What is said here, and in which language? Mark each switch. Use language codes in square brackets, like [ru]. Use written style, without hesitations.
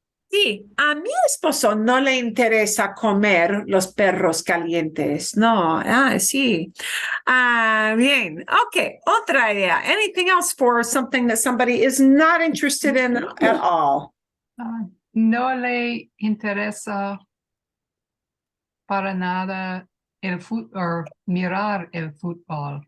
[es] Sí, a mi esposo no le interesa comer los perros calientes. No, sí. Bien. Okay, otra idea. [en] Anything else for something that somebody is not interested in at all? [es] No le interesa para nada el fútbol, mirar el fútbol.